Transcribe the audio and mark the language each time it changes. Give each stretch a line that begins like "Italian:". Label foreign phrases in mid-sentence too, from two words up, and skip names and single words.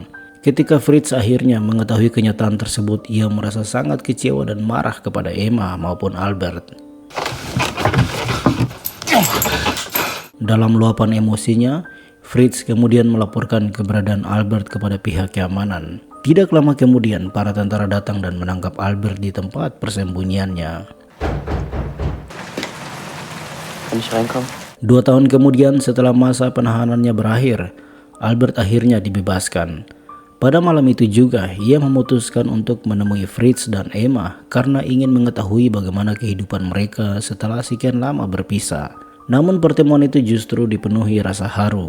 Indonesian: Ketika Fritz akhirnya mengetahui kenyataan tersebut, ia merasa sangat kecewa dan marah kepada Emma maupun Albert. Dalam luapan emosinya, Fritz kemudian melaporkan keberadaan Albert kepada pihak keamanan. Tidak lama kemudian, para tentara datang dan menangkap Albert di tempat persembunyiannya.
German: Kann ich reinkommen?
Indonesian: 2 tahun kemudian, setelah masa penahanannya berakhir, Albert akhirnya dibebaskan. Pada malam itu juga, ia memutuskan untuk menemui Fritz dan Emma karena ingin mengetahui bagaimana kehidupan mereka setelah sekian lama berpisah. Namun pertemuan itu justru dipenuhi rasa haru.